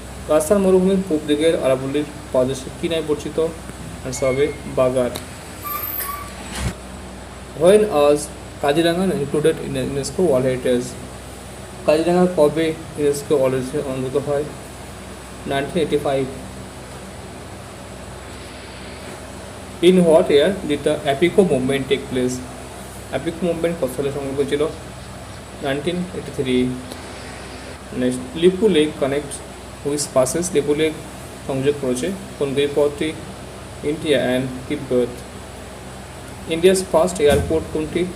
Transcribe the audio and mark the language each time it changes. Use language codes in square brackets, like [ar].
[bn] রাজস্থান মরুভূমির পূর্ব দিকের আরাবল্লীর পাদদেশে কী নামে পরিচিত? অ্যান্সার হবে বাগার। [en] When was Kaziranga included in UNESCO world heritage? [bn] Kaziranga কবে ইউনেস্কো ওয়ার্ল্ড হেরিটেজে অন্তর্ভুক্ত হয়? 1985। [en] In what year did the Apico movement take place? [bn] Apico movement কত সালে সংগঠিত হয়েছিল? [en] 1983। Next, Lipulekh connect which passes? [bn] Lipu lake সংযোগ করেছে কোন দুই পথটি? [en] India and Tibet. India's first airport [bn] কোনটি?